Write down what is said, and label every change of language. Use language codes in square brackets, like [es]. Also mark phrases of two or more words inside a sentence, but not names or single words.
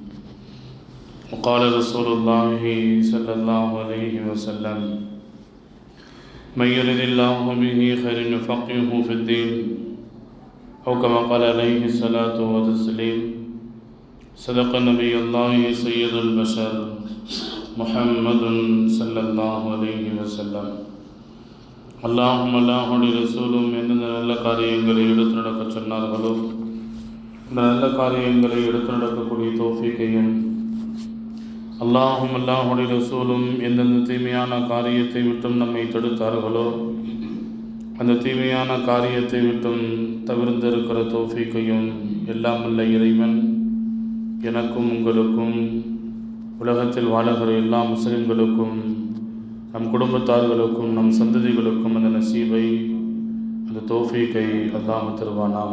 [ar] وقال رسول الله صلى الله عليه وسلم: من يرد الله به خير يفقهه في الدين أو كما قال عليه الصلاة والتسليم. صدق نبي الله سيد البشر محمد صلى الله عليه وسلم. اللهم لا [ta] ஹுடைய ரசூலும் எந்தெந்த நல்ல காரியங்களை எடுத்து நடக்க சொன்னார்களோ இந்த நல்ல காரியங்களை எடுத்து நடக்கக்கூடிய தௌஃபீக்கையும், அல்லாஹும் அல்லாஹுடைய ரசூலும் எந்தெந்த தீமையான காரியத்தை விட்டும் நம்மை தடுத்தார்களோ அந்த தீமையான காரியத்தை விட்டும் தவிர்ந்திருக்கிற தௌஃபீக்கையும் எல்லாம் வல்ல இறைவன் எனக்கும் உங்களுக்கும் உலகத்தில் வாழுகிற எல்லா முஸ்லிம்களுக்கும் நம் குடும்பத்தார்களுக்கும் நம் சந்ததிகளுக்கும் அந்த நசீபை அந்த தௌஃபீக்கை அல்லாஹ் தருவானாக.